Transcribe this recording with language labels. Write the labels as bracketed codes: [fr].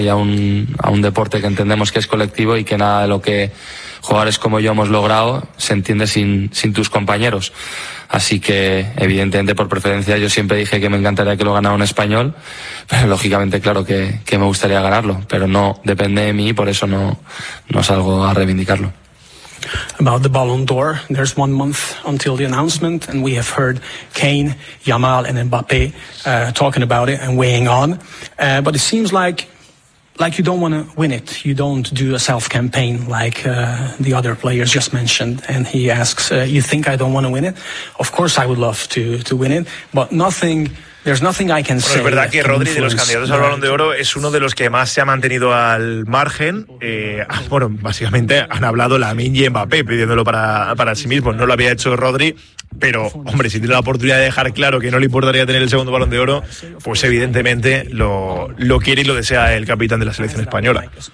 [es] Y a un deporte que entendemos que es colectivo, y que nada de lo que jugadores como yo hemos logrado se entiende sin tus compañeros. Así que, evidentemente, por preferencia, yo siempre dije que me encantaría que lo ganara un español, pero lógicamente, claro que me gustaría ganarlo, pero no depende de mí y por eso no salgo a reivindicarlo. [en] About the Ballon d'Or, there's 1 month until the announcement, and we have heard Kane, Yamal and Mbappé talking about it and weighing on, but it seems like you don't want to win it. You don't do a self-campaign like the other players just mentioned. And he asks, you think I don't want to win it? Of course I would love to win it, but nothing... There's nothing I can say. [es] Es verdad que Rodri, de los candidatos al Balón de Oro, es uno de los que más se ha mantenido al margen. Bueno, básicamente han hablado Lamine y Mbappé pidiéndolo para sí mismo. No lo había hecho Rodri, pero, hombre, si tiene la oportunidad de dejar claro que no le importaría tener el segundo Balón de Oro, pues evidentemente lo quiere y lo desea el capitán de la selección española.